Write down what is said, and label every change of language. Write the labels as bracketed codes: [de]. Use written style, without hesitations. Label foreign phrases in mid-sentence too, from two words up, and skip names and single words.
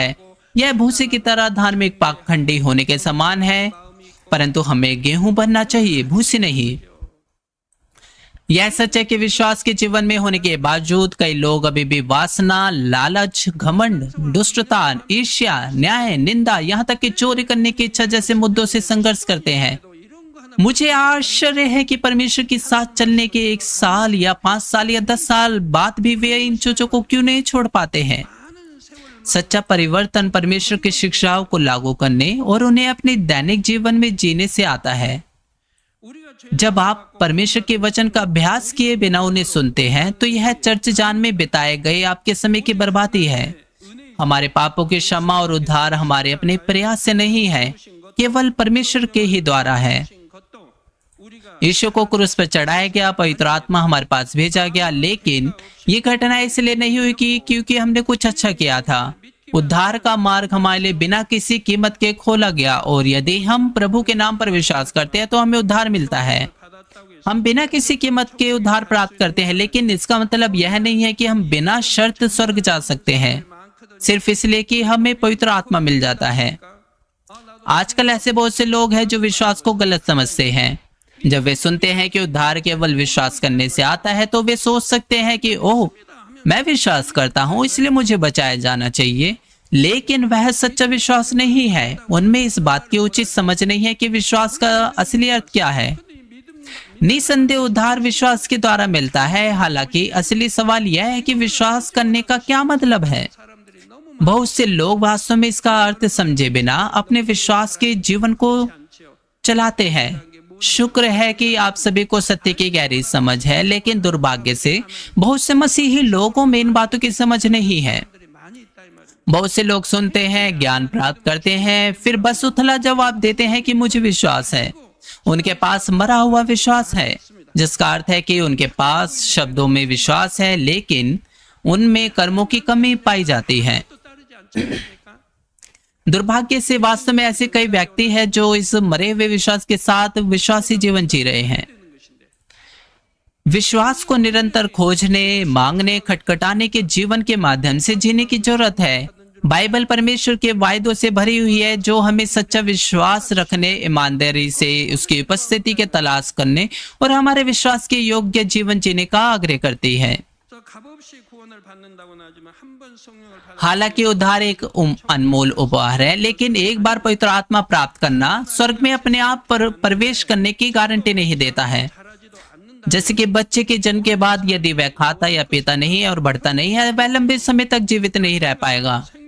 [hi] यह भूसे की तरह धार्मिक पाखंडी होने के समान है, परंतु हमें गेहूं बनना चाहिए, भूसे नहीं। यह सच है कि विश्वास के जीवन में होने के बावजूद कई लोग अभी भी वासना, लालच, घमंड, दुष्टता, ईर्ष्या, न्याय, निंदा, यहाँ तक कि चोरी करने की इच्छा जैसे मुद्दों से संघर्ष करते हैं। [ko] 또 이런 거 하나 [hi] मुझे आश्चर्य है कि परमेश्वर के साथ चलने के 1 साल या 5 साल या 10 साल बाद भी वे इन चीजों को क्यों नहीं छोड़ पाते हैं। [ko] 많은 세월을 [hi] सच्चा परिवर्तन परमेश्वर की शिक्षाओं को लागू करने और उन्हें अपने दैनिक जीवन में जीने से आता है। [ko] 우리가 죄 [hi] जब आप परमेश्वर के वचन का अभ्यास किए बिना उन्हें सुनते हैं तो यह चर्च जान में बिताए गए आपके समय की बर्बादी है। हमारे पापों की क्षमा और उद्धार हमारे अपने प्रयास से नहीं है, केवल परमेश्वर के ही द्वारा है। [ko] 신 것도 우리가 [hi] यीशु को क्रूस पर चढ़ाया गया, पवित्र आत्मा हमारे पास भेजा गया, लेकिन ये घटना इसलिए नहीं हुई कि क्योंकि हमने कुछ अच्छा किया था। उद्धार का मार्ग हमारे लिए बिना किसी कीमत के खोला गया और यदि हम प्रभु के नाम पर विश्वास करते हैं तो हमें उद्धार मिलता है। [ko] 받았다고 해서 [hi] हम बिना किसी कीमत के उद्धार प्राप्त करते हैं, लेकिन इसका मतलब यह नहीं है कि हम बिना शर्त स्वर्ग जा सकते हैं [ko] 많거든. [hi] सिर्फ इसलिए कि हमें पवित्र आत्मा मिल जाता है। आजकल ऐसे बहुत से लोग हैं जो विश्वास को गलत समझते हैं। जब वे सुनते हैं कि उद्धार केवल विश्वास करने से आता है तो वे सोच सकते हैं कि ओह, मैं विश्वास करता हूं इसलिए मुझे बचाया जाना चाहिए, लेकिन वह सच्चा विश्वास नहीं है। उनमें इस बात की उचित समझ नहीं है कि विश्वास का असली अर्थ क्या है। निसंदेह उद्धार विश्वास के द्वारा मिलता है। हालांकि असली सवाल यह है कि विश्वास करने का क्या मतलब है। [ko] 사람들이 너무 [hi] बहुत से लोग वास्तव में इसका अर्थ समझे बिना अपने विश्वास के जीवन को [ko] 많지요. [hi] चलाते हैं। शुक्र है कि आप सभी को सत्य की गहरी समझ है, लेकिन दुर्भाग्य से बहुत से मसीही लोगों में इन बातों की समझ नहीं है। [ko] 사람들이 많이 있다 이 말이에요. [hi] बहुत से लोग सुनते हैं, ज्ञान प्राप्त करते हैं, फिर बस उथला जवाब देते हैं कि मुझे विश्वास है। उनके पास मरा हुआ विश्वास है, जिसका अर्थ है कि उनके पास शब्दों में विश्वास है लेकिन उनमें कर्मों की कमी पाई जाती है। [ko] 또 따르지 않지 않습니까? [hi] दुर्भाग्य से वास्तव में ऐसे कई व्यक्ति हैं जो इस मरे हुए विश्वास के साथ विश्वासी जीवन जी रहे हैं। [ko] 되는 것인데 [hi] विश्वास को निरंतर खोजने, मांगने, खटखटाने के जीवन के माध्यम से जीने की जरूरत है। बाइबल परमेश्वर के वायदों से भरी हुई है जो हमें सच्चा विश्वास रखने, ईमानदारी से उसकी उपस्थिति के तलाश करने और हमारे विश्वास के योग्य जीवन जीने का आग्रह करती है। [ko] 저 값없이 구원을 받는다고는 하지만 한 번 성령을 받는 [hi] हालांकि उद्धार एक अनमोल उपहार है, लेकिन एक बार पवित्र आत्मा प्राप्त करना स्वर्ग में अपने आप पर प्रवेश करने की गारंटी नहीं देता है। [ko] 자라지도 않는다. [hi] जैसे कि बच्चे के जन्म के बाद यदि वह खाता या पीता नहीं है और बढ़ता नहीं है, वह लंबे समय तक जीवित नहीं रह पाएगा।